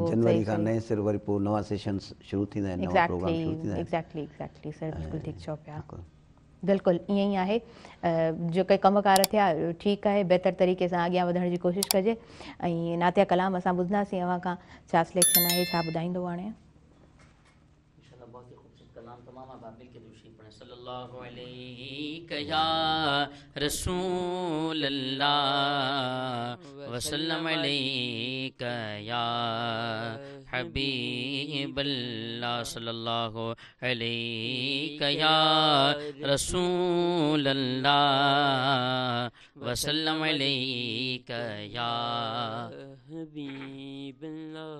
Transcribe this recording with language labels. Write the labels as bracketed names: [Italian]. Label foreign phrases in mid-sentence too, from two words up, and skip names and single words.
[Sindhi] जनवरी खां नए सिर वरी पोइ नवां सेशन्स शुरू थींदा आहिनि, नवां प्रोग्राम शुरू थींदा आहिनि। [English] exactly sir, [Sindhi] बिल्कुलु ठीकु चओ पिया। बिल्कुलु ईअं ई आहे, जेके कमकार थिया ठीकु आहे, बहितर तरीक़े सां अॻियां वधण जी कोशिशि कजे। ऐं नातिया कलाम असां ॿुधंदासीं अव्हां खां, छा सिलेक्शन आहे, छा ॿुधाईंदो हाणे? [Urdu] بہت ہی خوبصورت کلام. تمام آپ مل کے درود شریف پڑھیں. [Arabic] صلی اللہ علیہ یا رسول اللہ وسلم علیہ یا حبیب اللہ. صلی اللہ علیہ یا رسول اللہ وسلم علیہ یا حبیب اللہ.